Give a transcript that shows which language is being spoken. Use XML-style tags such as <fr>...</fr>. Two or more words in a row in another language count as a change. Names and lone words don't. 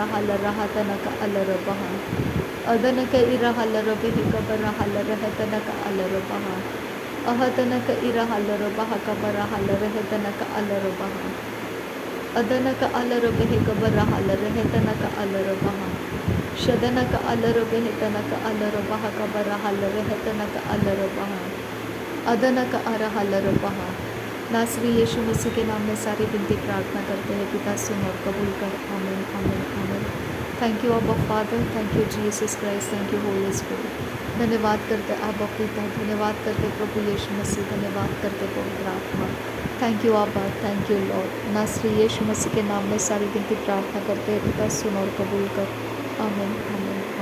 <hi>हलर हतनक अलर बहा अदनक इर हलर बेह कबर हलर हेतनक अलर बहा अहतनक इर हलर बह कबर हलर हेतनक अलर बहा अदनक अलर बेह कबर हलर हेतनक अलर बहा शदनक अलर बेह तनक अलर बह कबर हलर हेतनक अलर बहा अदनक अर हलर बहा। नासरी यीशु मसीह के नाम में सारी विनती प्रार्थना करते हैं, पिता सुन और कबूल कर।</hi> <en>आमीन आमीन आमीन। Thank you Abba Father, thank you Jesus Christ, thank you Holy Spirit.</en> <hi>धन्यवाद करते अब्बा पिता, धन्यवाद करते प्रभु यीशु मसीह, धन्यवाद करते पवित्र आत्मा।</hi> <en>Thank you Abba, thank you Lord.</en> <hi>नासरी यीशु मसीह के नाम में सारी विनती प्रार्थना करते हैं, पिता सुन और कबूल कर। आमीन आमीन।</hi>